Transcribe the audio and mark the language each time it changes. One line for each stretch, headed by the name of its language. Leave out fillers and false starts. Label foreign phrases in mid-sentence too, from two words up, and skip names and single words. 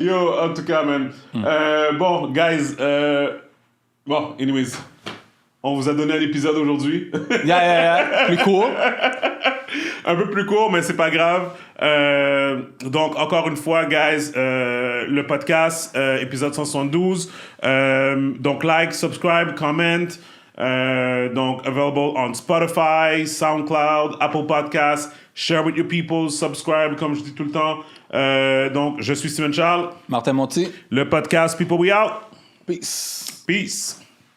French: Yo, en tout cas, man. Bon, guys. Bon, anyways. On vous a donné un épisode aujourd'hui. Yeah. Plus court. Un peu plus court, mais c'est pas grave. Donc, encore une fois, guys, le podcast, épisode 172. Donc,
English: like, subscribe, comment.
French: Donc,
English: available on Spotify, SoundCloud, Apple Podcasts. Share with your people, subscribe,
French: comme je dis tout le temps. Donc, je suis Steven Charles. Martin Monti. Le podcast People We Out. Peace. Peace.